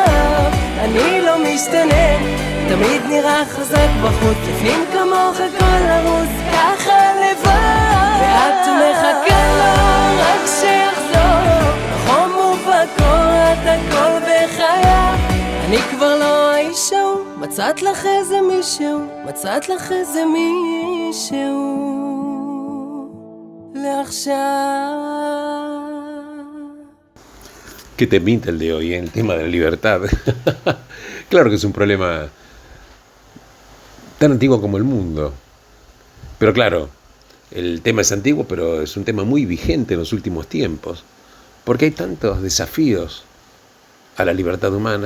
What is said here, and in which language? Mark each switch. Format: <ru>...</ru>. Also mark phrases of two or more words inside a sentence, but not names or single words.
<he>אני לא משתנה, תמיד נראה חזק בחוץ, לפנים כמוך כל הרוס ככה לבד, ואת מחכה לו רק שיחזור בחום ובקור את הכל בחייו. אני כבר לא האיש ההוא, מצאת לך איזה מישהו, מצאת לך איזה מישהו</he> <es>Qué temita el de hoy, el tema de la libertad. Claro que es un problema tan antiguo como el mundo. Pero claro, el tema es antiguo, pero es un tema muy vigente en los últimos tiempos, porque hay tantos desafíos a la libertad humana.</es>